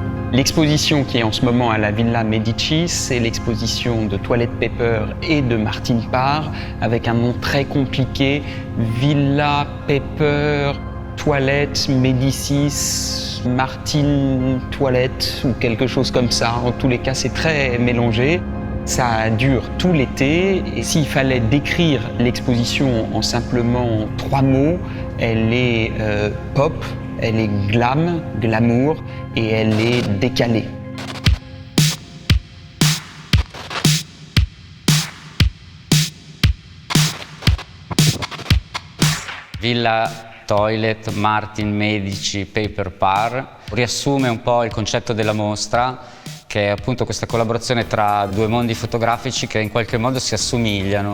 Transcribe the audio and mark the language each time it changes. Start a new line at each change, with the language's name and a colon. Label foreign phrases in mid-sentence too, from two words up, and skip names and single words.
French: L'exposition qui est en ce moment à la Villa Medici, c'est l'exposition de Toilet Paper et de Martin Parr, avec un nom très compliqué, Villa Paper, Toilette, Médicis, Martin Toilette ou quelque chose comme ça. En tous les cas, c'est très mélangé. Ça dure tout l'été et s'il fallait décrire l'exposition en simplement 3 mots, elle est pop, elle est glam, glamour et elle est décalée.
Italian: Villa Toilet, Martin, Medici, Paper Parr riassume un po' il concetto della mostra, che è appunto questa collaborazione tra due mondi fotografici che in qualche modo si assomigliano.